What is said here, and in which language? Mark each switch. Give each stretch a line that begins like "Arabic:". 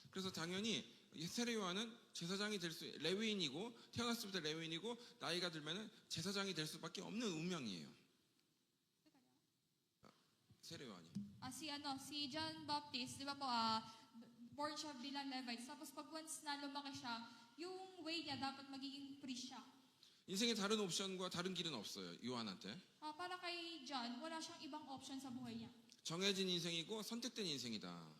Korean: 그래서 당연히 세례요한은 제사장이 될 수 레위인이고 태어났을 때 레위인이고 나이가 들면은 제사장이 될 수밖에 없는 운명이에요. 세례요한이.
Filipino: Si John Baptist, di ba po, born siya bilang Levite. Tapos pag once na lumaki siya, yung way niya dapat magiging priest siya.
Korean: 인생에 다른 옵션과 다른 길은 없어요. 요한한테.
Filipino: Para kay John, wala siyang ibang option sa buhay niya.
Korean: 정해진 인생이고 선택된 인생이다.